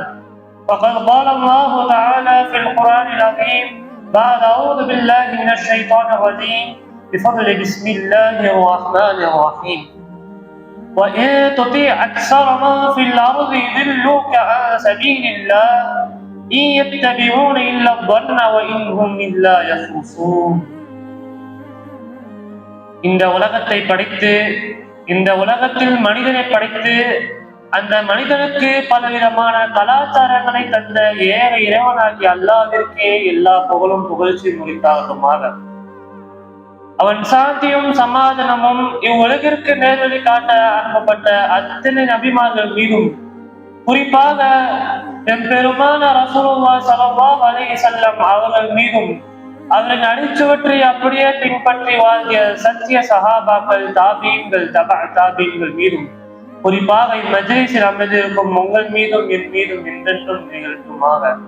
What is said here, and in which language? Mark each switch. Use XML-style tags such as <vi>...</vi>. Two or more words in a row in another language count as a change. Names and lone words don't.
<ar>فقد قال الله تعالى في القرآن العظيم بعد أعوذ بالله من الشيطان الرجيم بفضل بسم الله الرحمن الرحيم. وإن تطيع أكثر من في الأرض يضلوك عن سبيل الله إن يتبعون إلا الظن وإن هم إلا يخرصون.</ar> <ta>இந்த உலகத்தை படைத்து இந்த உலகத்தில் மனிதனை படைத்து அந்த மனிதனுக்கு பலவிதமான கலாச்சாரங்களை தந்த ஏக இறைவனாகிய அல்லாஹ்விற்கே எல்லா புகழும் புகழ்ச்சி முடித்தாகட்டுமாக. அவன் சாந்தியும் சமாதானமும் இவ்வுலகிற்கு நேர்வழி காட்ட அனுப்பப்பட்ட அத்தனை நபிமார்கள் மீதும், குறிப்பாக பெருமான</ta> <ar>رسول الله صلى الله عليه وسلم</ar> <ta>அவர்கள் மீதும், அவரின் அடிச்சுவற்றை அப்படியே பின்பற்றி வாழ்ந்த சத்திய சஹாபாக்கள், தாபீன்கள், தாபீன்கள் மீதும், குறிப்பாக இம்மஜ்லிஸில் அமர்ந்திருக்கும் உங்கள் மீதும் என் மீதும் என்றென்றும் நிகழ்த்துமாக.</ta>